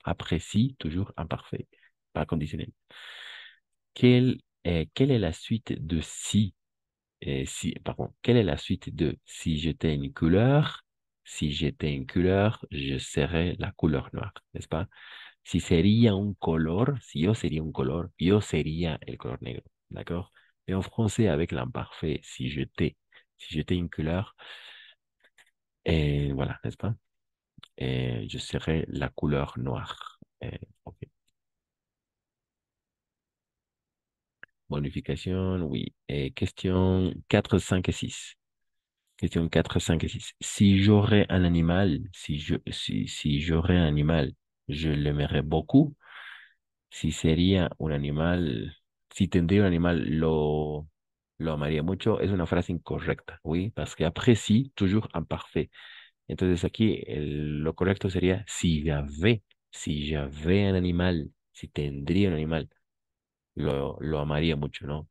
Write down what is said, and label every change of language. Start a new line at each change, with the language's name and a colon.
French: Après si, toujours imparfait, pas conditionnel. Quelle est la suite de si? Pardon, quelle est la suite de si j'étais une couleur? Si j'étais une couleur, je serais la couleur noire, n'est-ce pas?
Spanish: Si sería un color, si yo sería un color, yo sería el color negro, d'accord?
French: Et en français, avec l'imparfait, si j'étais une couleur, et voilà, n'est-ce pas? Et je serais la couleur noire. Ok. Bonification, oui. Et question 4, 5 et 6. Question 4, 5 et 6. Si j'aurais un animal, si j'aurais un animal, je l'aimerais beaucoup.
Spanish: Si sería un animal, si tendría un animal, lo amaría mucho. Es una frase incorrecta,
French: oui, parce qu'après si, toujours imparfait.
Spanish: Entonces aquí lo correcto sería
French: si j'avais un animal,
Spanish: si tendría un animal, lo amaría mucho, ¿no?